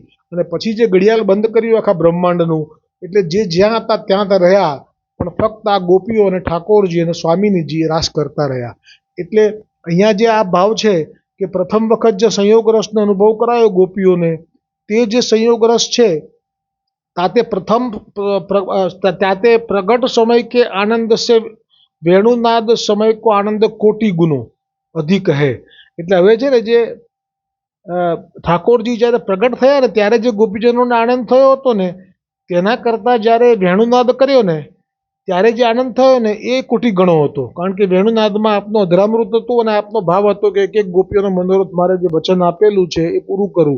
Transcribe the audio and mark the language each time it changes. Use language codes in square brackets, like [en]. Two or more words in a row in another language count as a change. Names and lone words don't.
[gu] અને પછી જે ઘડિયાળ બંધ કર્યું આખા બ્રહ્માંડનું, એટલે જે જ્યાં હતા ત્યાં રહ્યા, પણ ફક્ત આ ગોપીઓ અને ઠાકોરજી અને સ્વામિનીજી રાસ કરતા રહ્યા. એટલે અહીંયા જે આ ભાવ છે કે પ્રથમ વખત જે સંયોગ રસનો અનુભવ કરાયો ગોપીઓને, તે જે સંયોગ રસ છે [bra] ताते प्रथम ताते प्रगट समय के आनंद से वेणुनाद समय को आनंद कोटि गुणो अधिक है. [gu] એટલે હવે છે ને જે ઠાકોરજી જ્યારે પ્રગટ થયા ને ત્યારે જે ગોપીજનોને આનંદ થયો હતો ને, તેના કરતાં જ્યારે વેણુનાદ કર્યો ને ત્યારે જે આનંદ થયો ને એ કોટી ગણો હતો. કારણ કે વેણુનાદમાં આપનો અધરામૃત હતું અને આપનો ભાવ હતો કે એક એક ગોપીઓનો મનોરથ મારે જે વચન આપેલું છે એ પૂરું કરું.